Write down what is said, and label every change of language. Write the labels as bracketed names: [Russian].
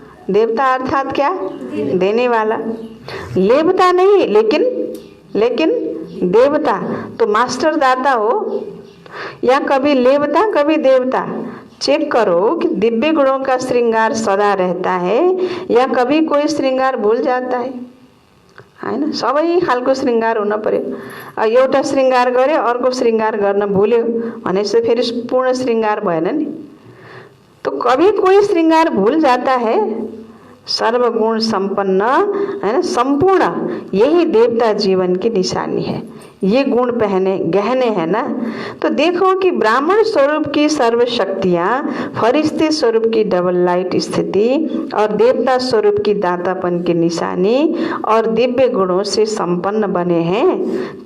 [Hindi] देवता अर्थात क्या? देने वाला। लेवता नहीं, लेकिन देवता। तो मास्टर दाता हो, या कभी लेवता कभी देवता। चेक करो कि दिव्य गुणों का श्रृंगार सदा रहता है या कभी कोई श्रृंगार भूल जाता है, हैन? [Nepali] सबै खालको श्रृंगार हुन पर्यो। एउटा श्रृंगार गर्यो, अर्को श्रृंगार गर्न भुल्यो भनेपछि फेरि पूर्ण श्रृंगार भएन नि। [Hindi] तो कभी कोई श्रृंगार भूल जाता है। सर्वगुण संपन्न है ना, संपूर्ण, यही देवता जीवन की निशानी है। ये गुण पहने गहने हैं ना। तो देखो कि ब्राह्मण स्वरूप की सर्व शक्तियाँ, फरिश्ते स्वरूप की डबल लाइट स्थिति और देवता स्वरूप की दातापन की निशानी और दिव्य गुणों से संपन्न बने हैं।